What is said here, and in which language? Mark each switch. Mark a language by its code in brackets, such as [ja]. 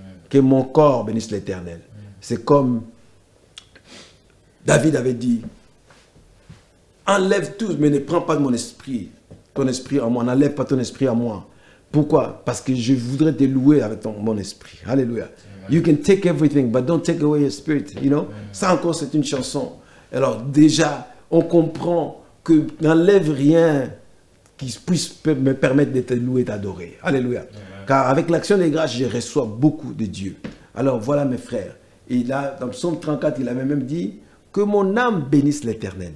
[fr] Que mon corps bénisse l'Éternel. C'est comme David avait dit, enlève tout, mais ne prends pas de mon esprit, ton esprit en moi, n'enlève pas ton esprit en moi. Pourquoi? Parce que je voudrais te louer avec mon esprit. Alléluia. [en] You can take everything, but don't take away your spirit. You know? [fr] Ça encore, c'est une chanson. Alors déjà, on comprend que n'enlève rien qui puisse me permettre de te louer et d'adorer. Alléluia. Car avec l'action des grâces, je reçois beaucoup de Dieu. Alors voilà mes frères. Et là, dans le psaume 34, il avait même dit que mon âme bénisse l'Éternel.